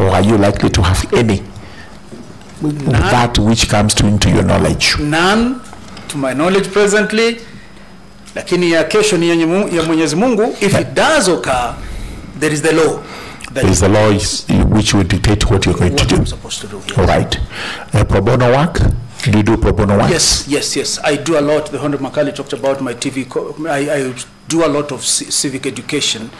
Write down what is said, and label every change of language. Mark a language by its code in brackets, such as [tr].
[en] Or are you likely to have any? That which comes into your knowledge? None, to my knowledge presently. [sw] Lakini ya kesho ni ya Mwenyezi Mungu. [en] If it does occur, there is the law. There is the law which will dictate what you're going to do. I'm supposed to do, yes. All right. Pro bono work? Do you do pro bono work? Yes. I do a lot. The Honorable Makali talked about my TV. I do a lot of civic education.